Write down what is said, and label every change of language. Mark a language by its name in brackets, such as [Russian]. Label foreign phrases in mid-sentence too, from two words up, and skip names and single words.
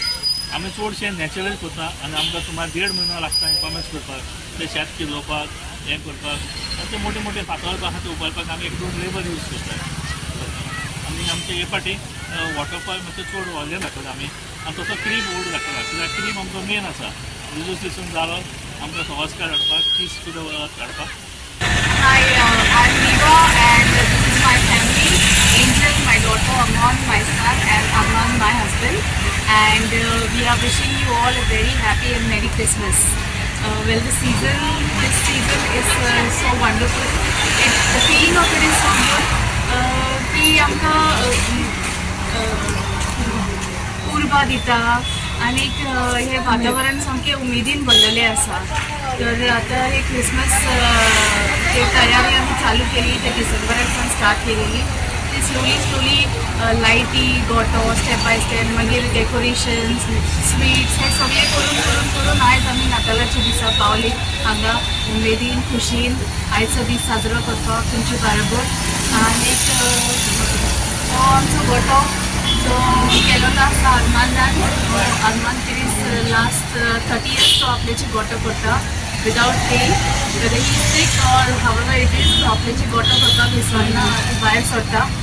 [Konkani] आमी चडशे नॅचरल करता आनी आमकां सुमार 1.5 म्हयनो लागता इन्फॉर्मेशन करपाक, ते शेत किलोवपाक हें करपाक. ते मोठे मोठे फातर आसा ते उबारपाक आमी 1-2 लेबर यूज करतात. आनी आमचे हे फाटी वॉटरफॉल मातशे चड व्हडले दाखयता आमी आनी तसो क्रीम व्हड दाखयता. कित्याक क्रीम आमचो मेन आसा. जुजू सिजन जालो आमकां सवास्कार हाडपाक, तीस सुद्दां काडपाक. [English] Hi, I'm Niva and this is my family. Angel, my daughter, Amnon, my son, and Amnon, my husband. And we are wishing you all a very happy and Merry Christmas. Well, this season is so wonderful. The feeling of it is so good. [Konkani] की आमकां उर्बा दिता आनीक हे वातावरण सामकें उमेदीन भरलेलें आसा. तर आतां हे क्रिसमस ते तयारी आमी चालू केली, ते डिसेंबरांतल्यान स्टार्ट केलेली. ती स्लोली लायटी, गोठो [English] step by step, [Konkani] मागीर डेकोरेशन्स, स्वीट्स हे सगळे करून आयज आमी नातालाच्या दिसा पावली हांगा उमेदीन, खुशीन आयचो दीस साजरो करपाक तुमचे बरोबर. आनीक हो आमचो गोठो जो केलोलो आसा अरमानान. अरमान तिरीस [English] last 30 years [Konkani] तो आपल्याची गोठो करता [English] without pay. whether he is sick or however it is, [Konkani] तो आपल्याची गोठो करपाक विसरना, भायर सरता.